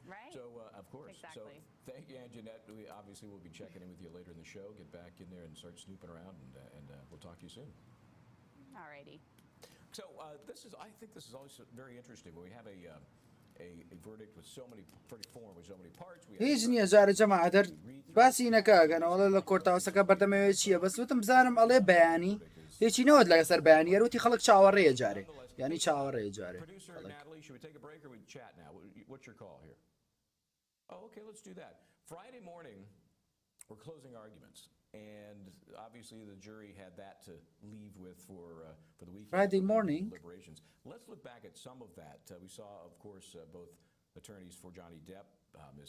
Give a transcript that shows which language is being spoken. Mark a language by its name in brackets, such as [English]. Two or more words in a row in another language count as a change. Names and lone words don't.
[English] Right. So, of course. Exactly. So, thank you, Anjanette. We obviously will be checking in with you later in the show. Get back in there and start snooping around, and we'll talk to you soon. All righty. So I think this is always very interesting when we have a verdict with so many form with so many parts. [Central Kurdish] هیچ نییە جارە جەماعەت باسی نەکەگەنەوەڵە لە کۆرتاوسەکە بەردەمەوێت چییە بەس وتم بزانم ئەڵێ بەیانی هیچی نەوت لەسەر بەیانی یاروتی خەڵک چاوەڕێیە جارێ ینی چاوەڕێیە جارێ [English] Okay, let's do that. Friday morning, we're closing arguments. And obviously the jury had that to leave with for the weekend. Friday morning. Deliberations. Let's look back at some of that. We saw, of course, both attorneys for Johnny Depp, Ms.